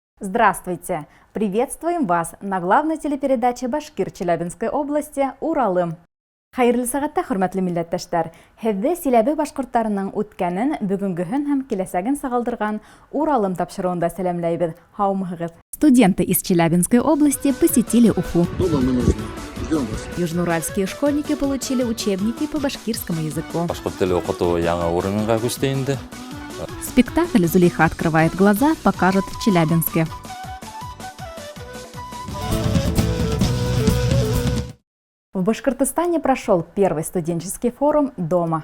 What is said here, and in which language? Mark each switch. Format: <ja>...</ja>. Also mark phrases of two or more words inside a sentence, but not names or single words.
<ru>Здравствуйте! Приветствуем вас на главной телепередаче Башкир Челябинской области «Уралым».</ru> <ba>Хайырлы сағатта, хөрмәтле милләттәшләр, һеҙҙе Силәбе башҡорттарының үткәнен, бөгөнгөһөн һәм киләсәген сағылдырған «Уралым» тапшырыуында сәләмләйбеҙ. Һаумыһығыҙ!</ba> <ru>Студенты из Челябинской области посетили Уфу. Южноуральские школьники получили учебники по башкирскому языку. Спектакль «Зулейха открывает глаза» покажут в Челябинске. В Башкортостане прошел первый студенческий форум «Дома».</ru>